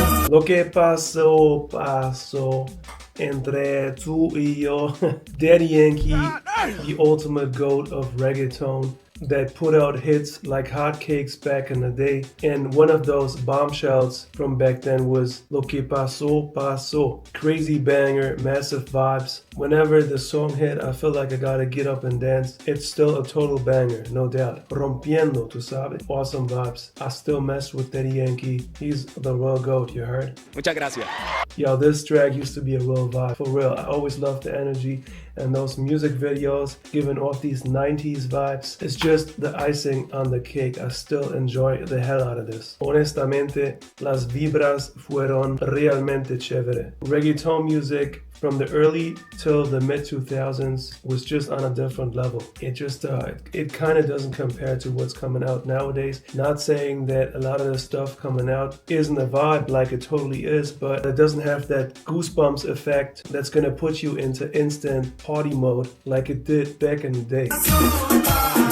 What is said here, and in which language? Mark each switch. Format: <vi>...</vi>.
<es>Lo que pasó, pasó entre tú y yo.</es> <en>Daddy Yankee, the ultimate goat of reggaeton, that put out hits like hotcakes back in the day. And one of those bombshells from back then was Lo que pasó, pasó. Crazy banger, massive vibes. Whenever the song hit, I feel like I gotta get up and dance. It's still a total banger, no doubt.</en> <es>Rompiendo, tu sabes.</es> <en>Awesome vibes. I still mess with Daddy Yankee. He's the real goat, you heard?</en> <es>Muchas gracias.</es> <en>Yo, this track used to be a real vibe. For real, I always loved the energy and those music videos giving off these 90s vibes. It's just the icing on the cake. I still enjoy the hell out of this.</en> <es>Honestamente, las vibras fueron realmente chévere.</es> <en>Reggaeton music from the early till the mid 2000s was just on a different level. It just, it kind of doesn't compare to what's coming out nowadays. Not saying that a lot of the stuff coming out isn't a vibe, like it totally is, but it doesn't have that goosebumps effect that's gonna put you into instant party mode like it did back in the day.</en>